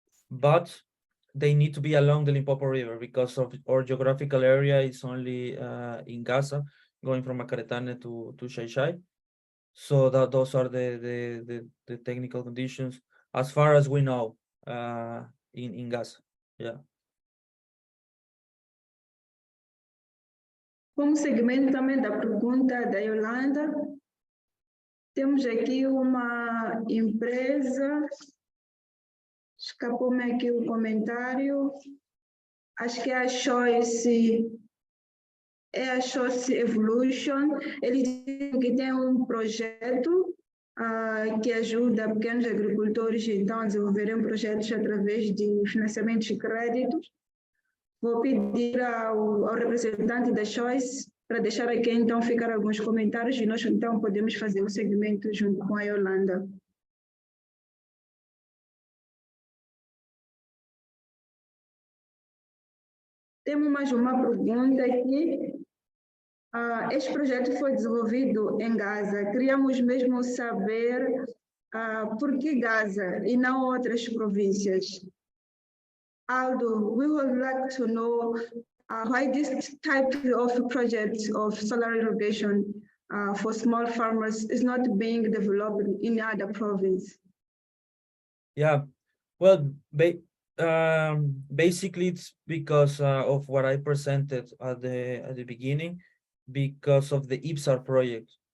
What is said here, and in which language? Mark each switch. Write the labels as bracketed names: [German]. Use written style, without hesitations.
[English] But they need to be along the Limpopo River because of our geographical area is only in Gaza, going from Macaretane to Xai-Xai. So those are the technical conditions as far as we know in Gaza. Yeah. [Portuguese] Como segmento também da pergunta da Yolanda, temos aqui uma empresa, escapou-me aqui o comentário, acho que é a Choice Evolution. Eles dizem que tem um projeto que ajuda pequenos agricultores, então, a desenvolverem projetos através de financiamentos e créditos. Vou pedir ao representante da Choice para deixar aqui, então, ficar alguns comentários e nós, então, podemos fazer o segmento junto com a Yolanda. Temos mais uma pergunta aqui. Este projeto foi desenvolvido em Gaza. Queríamos mesmo saber por que Gaza e não outras províncias. [English] Aldo, we would like to know why this type of project of solar irrigation for small farmers is not being developed in other provinces. Yeah, well, basically it's because of what I presented at the beginning, because of the IPSAR project.